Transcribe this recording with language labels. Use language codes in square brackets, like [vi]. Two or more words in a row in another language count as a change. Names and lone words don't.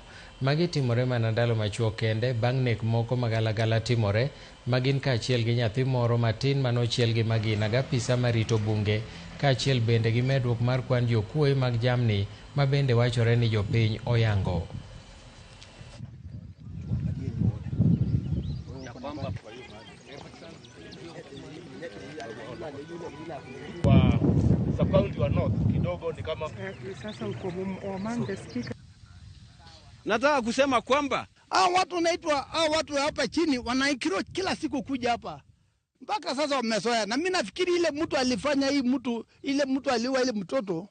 [luo] Magi timore mana ndalo machuok kende bang' nek moko magalagala timore, magin kaachiel gi nyathi moro matin manochiel gi magina gapisa marito bunge, kaachiel bende gi medruok mar kwan jokuoye mag jamni ma bende wachore ni jopiny oyango. [sw] Kwa sub-county wa North kidogo ni kama sasa uko Omande speaker. Nataka kusema kwamba hao watu hapa chini wanaikiro kila siku kuja hapa. Mpaka sasa wamezoea. Na mimi nafikiri ile mtu alifanya ile mtu aliua ile mtoto.